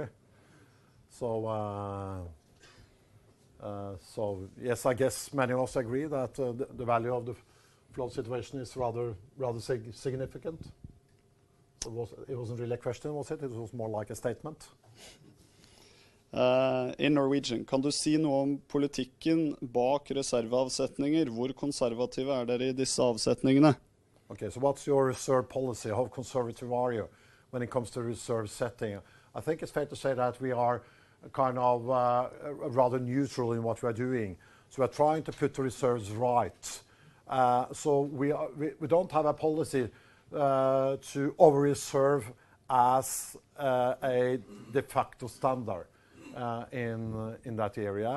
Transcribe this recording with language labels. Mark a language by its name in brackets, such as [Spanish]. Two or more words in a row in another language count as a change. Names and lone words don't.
[English] So, yes, I guess many of us agree that the value of the float situation is rather significant. It wasn't really a question, was it? It was more like a statement. In Norwegian, [Norwegian] kan du si noe om politikken bak reserveavsetninger? Hvor konservative er dere I disse avsetningene? [English] Okay, so what's your reserve policy? How conservative are you when it comes to reserve setting? I think it's fair to say that we are kind of rather neutral in what we are doing. So we're trying to put the reserves right. So we don't have a policy to over-reserve as a de facto standard in that area.